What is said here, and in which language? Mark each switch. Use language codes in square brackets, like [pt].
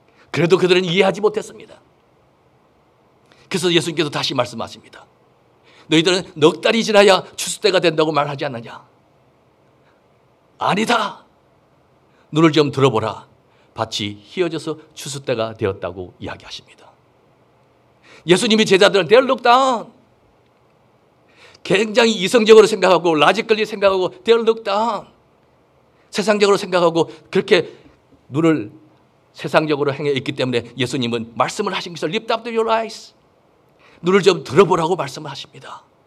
[ko] 그래도 그들은 이해하지 못했습니다. 그래서 예수님께서 다시 말씀하십니다. 너희들은 넉 달이 지나야 추수 때가 된다고 말하지 않느냐? 아니다. 눈을 좀 들어보라. 밭이 휘어져서 추수 때가 되었다고 이야기하십니다. 예수님이 제자들은 [en] they're looked down. [ko] 굉장히 이성적으로 생각하고 라지컬리 생각하고 [en] they're looked down. [ko] 세상적으로 생각하고 그렇게 눈을 세상적으로 행해 있기 때문에 예수님은 말씀을 하신 것을 [en] lift up your eyes. [ko] 눈을 좀 들어보라고 말씀을 하십니다.